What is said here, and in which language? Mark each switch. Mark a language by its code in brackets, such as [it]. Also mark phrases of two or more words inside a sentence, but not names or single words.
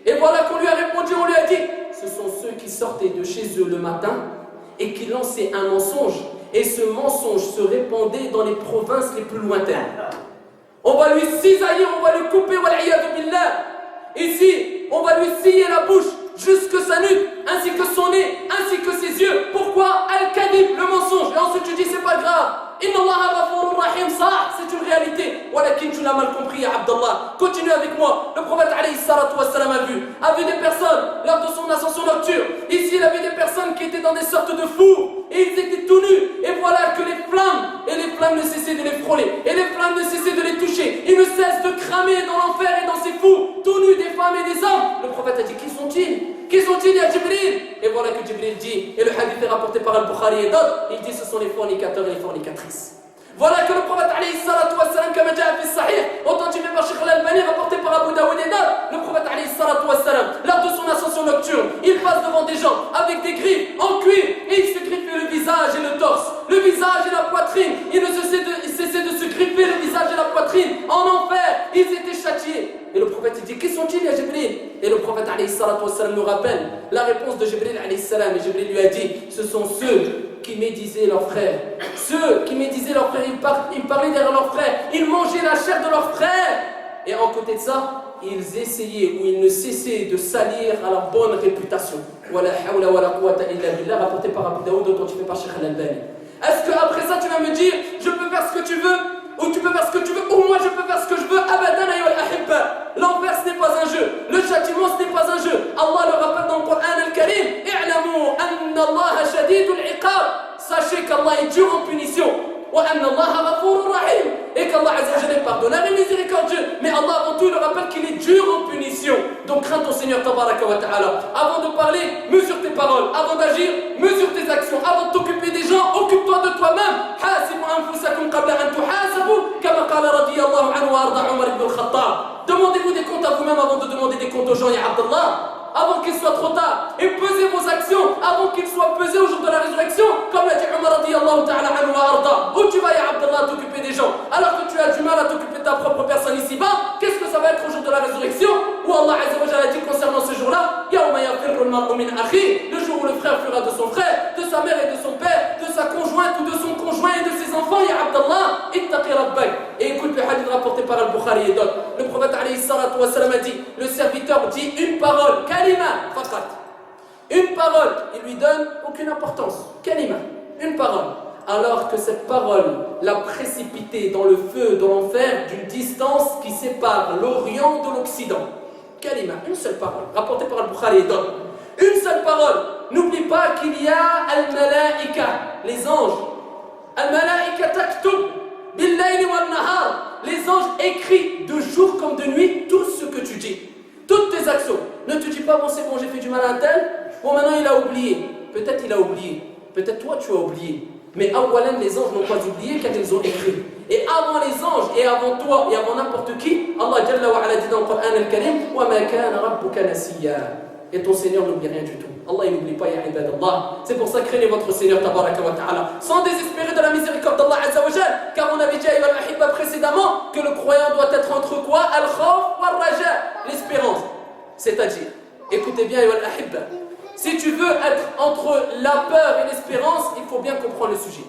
[fr] Et voilà qu'on lui a répondu, on lui a dit, ce sont ceux qui sortaient de chez eux le matin et qui lançaient un mensonge, et ce mensonge se répandait dans les provinces les plus lointaines. On va lui cisailler, on va lui couper, [ar] والعياذ بالله. [fr] Ici, on va lui scier la bouche jusque sa nuque, ainsi que son nez, ainsi que ses yeux. Pourquoi? Al-kadhib, le mensonge. Et ensuite tu dis, c'est pas grave. [ar] إن الله غفور رحيم, [fr] ça, c'est une réalité. Walakin, tu l'as mal compris, [ar] يا عبد الله. [fr] Continue avec moi. Le prophète [ar] عليه الصلاة والسلام [fr] a vu des personnes lors de son ascension nocturne. Ici, il a vu des personnes qui étaient dans des sortes de fours. Et ils étaient tout nus. Et voilà que les flammes ne cessaient de les frôler. Et les flammes ne cessaient de les toucher. Ils ne cessent de cramer dans l'enfer et dans ces fours, tout nus, des femmes et des hommes. Le prophète a dit, qui sont-ils? Qui sont-ils, [ar] يا جبريل? [fr] Et voilà que Jibril dit, et le hadith est rapporté par Al-Bukhari et d'autres, il dit, ce sont les fornicateurs et les fornicatrices. Voilà que le prophète [ar] عليه الصلاة والسلام, [fr] comme [ar] جاء في صحيح, [fr] authentifié par Cheikh Al-Albani, rapporté par Abu Daoud et d'autres, le prophète [ar] عليه الصلاة والسلام, [fr] lors de son ascension nocturne, il passe devant des gens avec des griffes en cuir, et il se griffait le visage et le torse, le visage et la poitrine. Il ne cessait de se griffer le visage et la poitrine. En enfer, ils étaient châtiés. Et le prophète dit, qui sont-ils, [ar] يا جبريل? [fr] Et le prophète [ar] عليه الصلاة والسلام [fr] nous rappelle la réponse de Jibril [ar] عليه السلام. [fr] Et Jibril lui a dit, ce sont ceux qui médisaient leurs frères. Ceux qui médisaient leurs frères, ils parlaient derrière leurs frères, ils mangeaient la chair de leurs frères. Et en côté de ça, ils essayaient ou ils ne cessaient de salir à leur bonne réputation. [ar] ولا حول ولا قوة إلا بالله, [fr] rapporté par Abu Daoud, authentifié par Cheikh Al-Albani. Est-ce qu'après ça tu vas me dire, je peux faire ce que tu veux, ou tu peux faire ce que tu veux, ou moi je peux faire ce que je veux? [ar] أبدا أيها الأحبة. [fr] L'enfer ce n'est pas un jeu, le châtiment ce n'est pas un jeu. Allah le rappelle dans le Coran al-Karim, [ar] اعلموا أن الله شديد العقاب. [fr] Sachez qu'Allah est dur en punition. [ar] وأن الله غفور رحيم. [fr] Et qu'Allah [ar] عز وجل [fr] est pardonnable et miséricordieux. Mais Allah avant tout il rappelle qu'il est dur en punition. Donc crains ton Seigneur [ar] تبارك وتعالى. [fr] Avant de parler, mesure tes paroles. Avant d'agir, mesure tes actions. Avant de t'occuper des gens, occupe-toi de toi-même. [ar] حاسبوا أنفسكم قبل أن تحاسبوا، كما قال رضي الله عنه وأرضاه عمر بن الخطاب. [fr] Demandez-vous des comptes à vous-même avant de demander des comptes aux gens, [ar] يا عبد الله. [fr] avant qu'il soit trop tard. Et pesez vos actions avant qu'ils soient pesées au jour de la résurrection. Comme l'a dit Omar [ar] رضي الله تعالى عنه وأرضاه. [fr] Où tu vas, [ar] يا عبد الله, [fr] t'occuper des gens alors que tu as du mal à t'occuper de ta propre personne ici-bas? Qu'est-ce que ça va être au jour de la résurrection? Où Allah [ar] عز وجل [fr] a dit concernant ce jour-là, [ar] يوم يفر المرء من أخيه, [fr] le jour où le frère fuira de son frère, de sa mère et de son père, de sa conjointe ou de son conjoint et de ses enfants. [ar] يا عبد الله، اتق ربك. [fr] Et écoute le hadith rapporté par Al-Bukhari et d'autres. Le prophète [ar] عليه الصلاة والسلام [fr] a dit, le serviteur dit une parole, [ar] كلمة، فقط. [fr] Une parole, il lui donne aucune importance. Kalima, une parole. Alors que cette parole l'a précipité dans le feu de l'enfer d'une distance qui sépare l'Orient de l'Occident. Kalima, une seule parole, rapportée par Al-Bukhari et d'autres. Une seule parole. N'oublie pas qu'il y a Al-Malaika, les anges. [ar] الملائكة تكتب بالليل والنهار. [fr] Les anges écrivent de jour comme de nuit tout ce que tu dis. Toutes tes actions. Ne te dis pas, bon c'est bon, j'ai fait du mal à un tel. Bon maintenant il a oublié. Peut-être il a oublié. Peut-être toi tu as oublié. Mais awalan, les anges n'ont pas oublié car ils ont écrit. Et avant les anges, et avant toi, et avant n'importe qui, Allah [ar] جل وعلا [fr] dit dans le Coran al-Karim, [ar] وما كان ربك نسيا. [fr] Et ton Seigneur n'oublie rien du tout. Allah il n'oublie pas, [ar] يا عباد الله. [fr] C'est pour ça craignez votre Seigneur [ar] تبارك وتعالى, [fr] sans désespérer de la miséricorde d'Allah [ar] عز وجل. [fr] Car on avait dit à Ibn Ahibba précédemment que le croyant doit être entre quoi? [ar] الخوف والرجاء, [fr] l'espérance. C'est-à-dire, écoutez bien Ibn Ahibba, si tu veux être entre la peur et l'espérance, il faut bien comprendre le sujet.